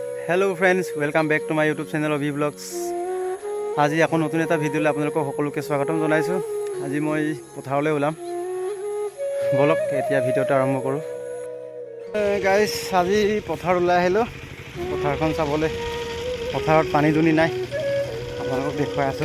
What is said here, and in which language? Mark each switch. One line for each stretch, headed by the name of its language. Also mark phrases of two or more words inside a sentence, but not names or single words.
English: Hello friends, welcome back to my YouTube channel अभी ब्लग्स।
Assamese: आज আকৌ নতুন এটা ভিডিঅ'লৈ আপোনালোকক সকলোকে স্বাগতম জনাইছোঁ। আজি মই পথাৰলৈ ওলাম, বলক এতিয়া ভিডিঅ'টো আৰম্ভ কৰোঁ। গাইজ, আজি পথাৰ ওলাই আহিলোঁ পথাৰখন চাবলৈ। পথাৰত পানী দুনি নাই, আপোনালোকক দেখুৱাই আছোঁ।